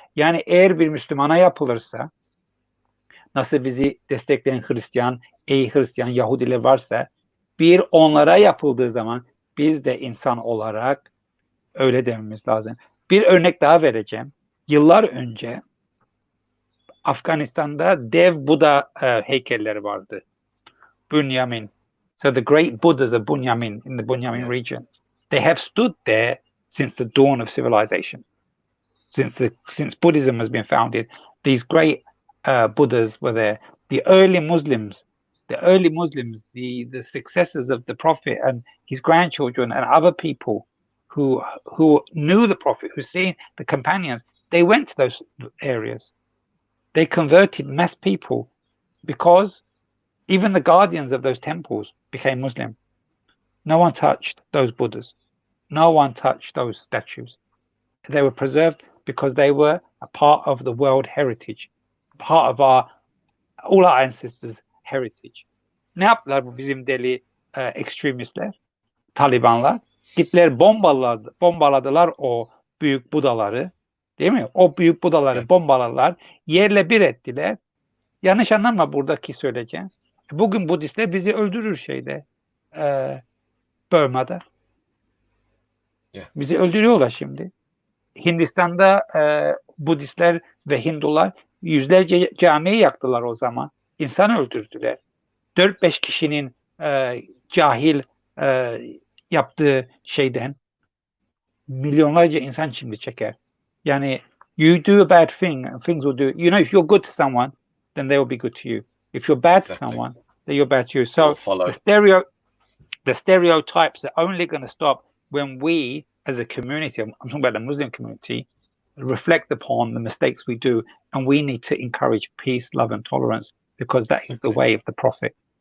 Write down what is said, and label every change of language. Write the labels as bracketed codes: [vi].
[tr] Yani eğer bir Müslümana yapılırsa, nasıl bizi destekleyen Hristiyan, Yahudiler varsa, bir onlara yapıldığı zaman biz de insan olarak öyle dememiz lazım. Bir örnek daha vereceğim. Yıllar önce Afganistan'da dev Buda heykelleri vardı. Bunyamin. [en] So the great Buddhas of Bunyamin, in the Bunyamin region, they have stood there since the dawn of civilization. Since Buddhism has been founded, these great Buddhas were there. The early Muslims, the successors of the Prophet and his grandchildren and other people who knew the Prophet, who seen the companions, they went to those areas. They converted mass people because even the guardians of those temples became Muslim. No one touched those Buddhas. No one touched those statues. They were preserved because they were a part of the world heritage, part of all our ancestors' heritage. [tr] Ne yaptılar bu bizim deli ekstremistler, Talibanlar? Gittiler bombaladılar o büyük Budaları, değil mi? O büyük Budaları bombaladılar, yerle bir ettiler. Yanlış anlama buradaki söyleyeceğim. Bugün Budistler bizi öldürür Burma'da. [en] Yeah. [tr] Bizi öldürüyorlar şimdi. Hindistan'da Budistler ve Hindular yüzlerce camiyi yaktılar o zaman. İnsan öldürdüler. 4-5 kişinin cahil yaptığı şeyden milyonlarca insan şimdi çeker. Yani [en] you do a bad thing, and things will do. You know, if you're good to someone, then they will be good to you. If you're bad to someone, then you're bad to you. So the stereotypes are only going to stop when we, as a community, I'm talking about the Muslim community, reflect upon the mistakes we do, and we need to encourage peace, love, and tolerance, because that is the way of the Prophet.